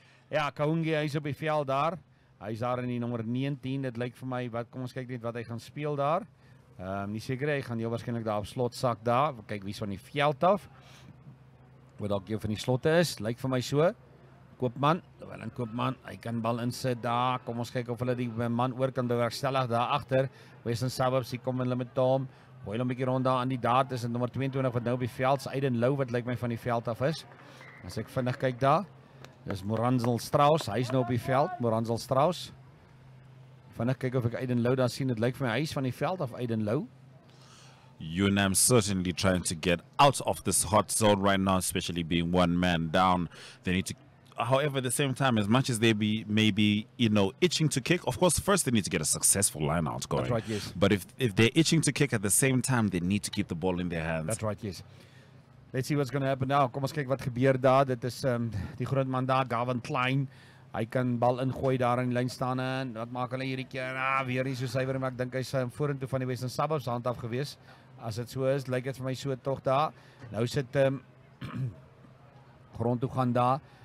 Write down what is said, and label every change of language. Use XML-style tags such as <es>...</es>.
<af>Ja, Kahungi, hy is op die veld daar. Hy is daar in die nommer 19. Dit lyk vir my, kom ons kyk net wat hy gaan speel daar. Nie seker, hy gaan heel waarskynlik daar op slotsak daar. Kyk wie's van die veld af. Wat dalk een van die slotte is. Lyk vir my so. Koopman, Koopman, hy kan bal insit daar. Kom ons kyk of hulle die man oor kan bewerkstellig daar agter. Western Suburbs, hier kom hulle met hom. Gooi hom 'n bietjie rond daar aan die daad. Is nommer 22 wat nou op die veld. Aiden Lowe wat lyk my van die veld af is. As ek vinnig kyk daar. Dis Moranzel Strauss. Hy's nou op die veld. Moranzel Strauss. Vinnig kyk of ek Aiden Lowe daar sien. Dit lyk vir my hy's van die veld af Aiden Lowe.</af> <en>UNAM certainly trying to get out of this hot zone right now, especially being 1 man down. They need to, however, at the same time, as much as they may be, itching to kick, of course, first they need to get a successful line out going. That's right, yes. But if they're itching to kick at the same time, they need to keep the ball in their hands. That's right, yes. Let's see what's going to happen now.</en> <af>Kom ons kyk wat gebeur daar. Dit is die groot man daar, Gavin Klein. Hy kan bal ingooi daar in die lyn staan en wat maak hulle hierdie keer? Weer nie so suiwer, maar ek dink hy's vorentoe van die Western Suburbs hand af gewees. As dit so is, lyk dit vir my so tog daar. Nou sit grond toe gaan daar.</af>